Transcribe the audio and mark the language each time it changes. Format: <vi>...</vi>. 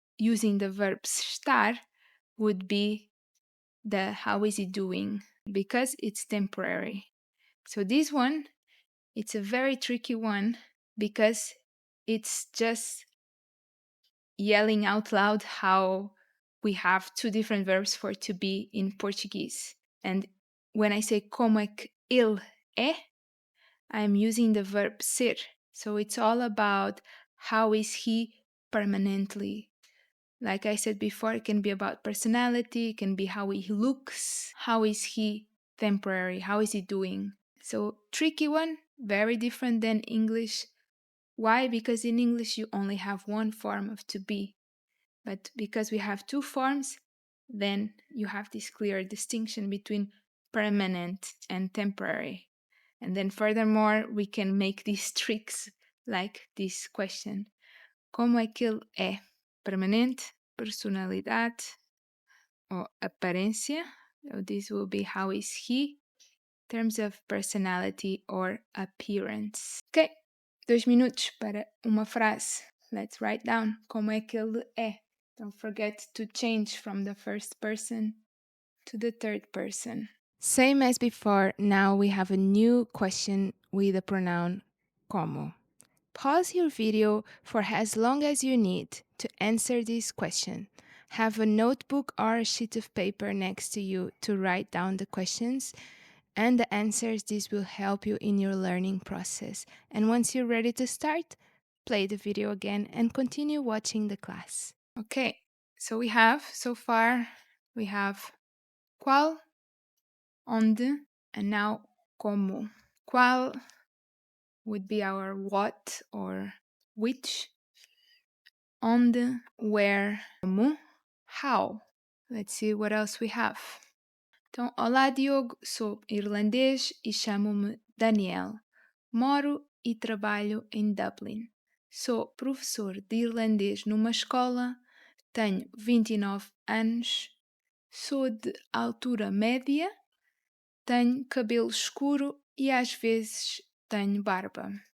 <en>Using the verb estar would be the how is he doing, because it's temporary. So this one, it's a very tricky one because it's just yelling out loud how we have two different verbs for to be in Portuguese. And when I say</en> <pt>como é que ele é,</pt> <en>I'm using the verb ser. So it's all about how is he permanently. Like I said before, it can be about personality, it can be how he looks, how is he temporary, how is he doing. So tricky one, very different than English. Why? Because in English you only have one form of to be. But because we have two forms, then you have this clear distinction between permanent and temporary. And then furthermore, we can make these tricks like this question.</en> <pt>Como é que ele é? Permanente, personalidade or aparência.</pt> <en>So this will be how is he in terms of personality or appearance.</en> <pt>Ok, 2 minutos para uma frase.</pt> <en>Let's write down</en> <pt>como é que ele é.</pt> <en>Don't forget to change from the first person to the third person. Same as before, now we have a new question with the pronoun como. Pause your video for as long as you need to answer this question. Have a notebook or a sheet of paper next to you to write down the questions and the answers. This will help you in your learning process. And once you're ready to start, play the video again and continue watching the class. Okay, so so far, we have qual, onde, and now como. Qual would be our what or which. Onde, where, como, how. Let's see what else we have.</en> <pt>Então, olá Diogo, sou irlandês e chamo-me Daniel. Moro e trabalho em Dublin. Sou professor de irlandês numa escola, tenho 29 anos, sou de altura média, tenho cabelo escuro e às vezes tenho barba.</pt>